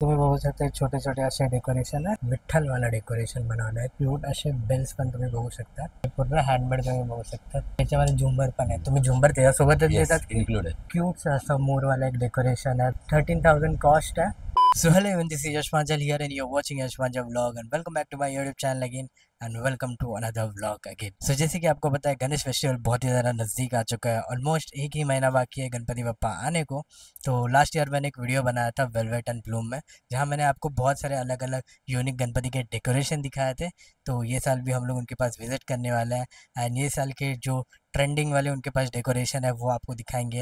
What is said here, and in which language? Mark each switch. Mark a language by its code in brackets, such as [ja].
[mr] बघू शकता छोटे छोटे असे डेकोरेशन आहे, विठ्ठल वाला डेकोरेशन बनवलं आहे. क्यूट असे बेल्स पण तुम्ही बघू शकता. हे पूर्ण हँडमेड तुम्ही बघू शकता. त्याच्यामध्ये झुंबर पण आहे. तुम्ही झुंबर त्याच्यासोबतच देतात इन्क्लूड आहे. क्यूट असं मोरवाला एक डेकोरेशन आहे. 13,000 कॉस्ट आहे. [en] So hello everyone, this is Yash Manchal here and you're watching Yash Manchal vlog and welcome back to my YouTube channel again and welcome to another vlog again. [hi] So जैसे कि आपको पता है Ganesh festival बहुत ही ज़्यादा नज़दीक आ चुका है. ऑलमोस्ट एक ही महीना बाकी है गणपति बप्पा आने को. तो लास्ट ईयर मैंने एक वीडियो बनाया था वेलवेट एंड ब्लूम में, जहाँ मैंने आपको बहुत सारे अलग अलग यूनिक गणपति के डेकोरेशन दिखाए थे. तो ये साल भी हम लोग उनके पास विजिट करने वाले हैं एंड ये साल के जो ट्रेंडिंग वाले उनके पास डेकोरेशन है वो आपको दिखाएंगे.